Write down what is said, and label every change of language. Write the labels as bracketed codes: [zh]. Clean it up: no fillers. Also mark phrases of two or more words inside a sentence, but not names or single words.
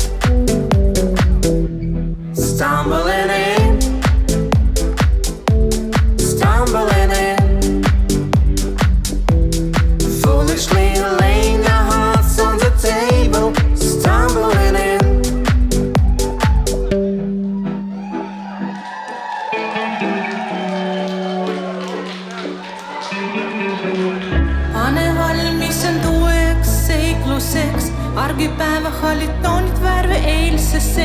[en] Stumbling in, stumbling in. Foolishly laying our hearts on the table, stumbling in. [et] Pane valmis on tueks seikluseks, argipäeva hallid toonid värve eilsesse.